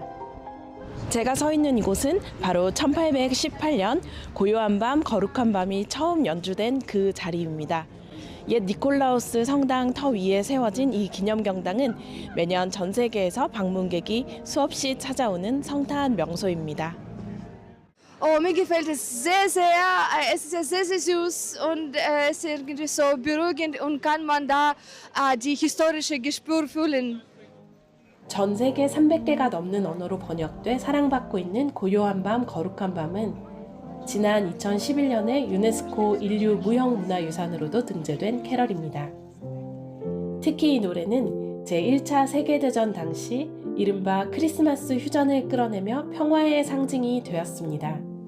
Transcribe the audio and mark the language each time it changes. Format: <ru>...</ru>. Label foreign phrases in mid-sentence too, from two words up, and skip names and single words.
<ko>제가 서 있는 이곳은 바로 1818년 고요한 밤 거룩한 밤이 처음 연주된 그 자리입니다. 옛 니콜라우스 성당 터 위에 세워진 이 기념경당은 매년 전 세계에서 방문객이 수없이 찾아오는 성탄 명소입니다.</ko> <de>Mir gefällt es sehr, sehr. Es ist ja sehr, sehr süß und es ist irgendwie so beruhigend und kann man da die historische Gespür fühlen.</de> <ko>전 세계 300개가 넘는 언어로 번역돼 사랑받고 있는 고요한 밤 거룩한 밤은 지난 2011년에 유네스코 인류 무형문화유산으로도 등재된 캐럴입니다. 특히 이 노래는 제1차 세계대전 당시 이른바 크리스마스 휴전을 끌어내며 평화의 상징이 되었습니다.</ko>